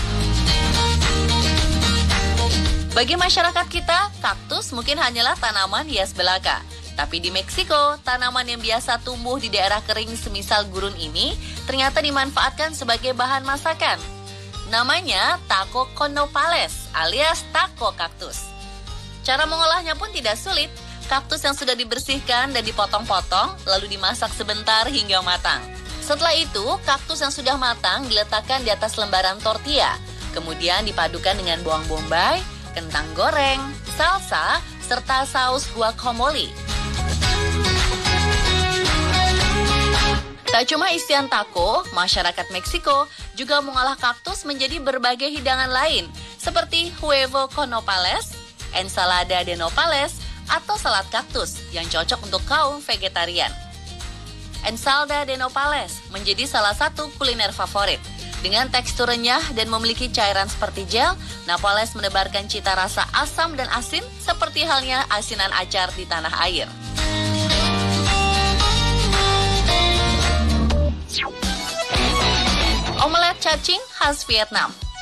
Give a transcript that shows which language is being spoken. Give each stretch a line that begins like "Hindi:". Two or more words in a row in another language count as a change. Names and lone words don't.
Indonesian: Bagi masyarakat kita, kaktus mungkin hanyalah tanaman hias belaka. Tapi di Meksiko, tanaman yang biasa tumbuh di daerah kering semisal gurun ini ternyata dimanfaatkan sebagai bahan masakan. Namanya
Spanish: taco con nopales
Indonesian: alias taco kaktus. Cara mengolahnya pun tidak sulit. Kaktus yang sudah dibersihkan dan dipotong-potong lalu dimasak sebentar hingga matang. Setelah itu, kaktus yang sudah matang diletakkan di atas lembaran tortilla. Kemudian dipadukan dengan bawang bombay, kentang goreng, salsa, serta saus guacamole. Tak cuma isian taco, masyarakat Meksiko juga mengolah kaktus menjadi berbagai hidangan lain, seperti
Spanish: huevo con nopales, ensalada de nopales,
Indonesian: atau salad kaktus yang cocok untuk kaum vegetarian.
Spanish: Ensalada de nopales
Indonesian: menjadi salah satu kuliner favorit. Dengan tekstur renyah dan memiliki cairan seperti gel, nopales menebarkan cita rasa asam dan asin seperti halnya asinan acar di tanah air. Omelet cacing khas Vietnam.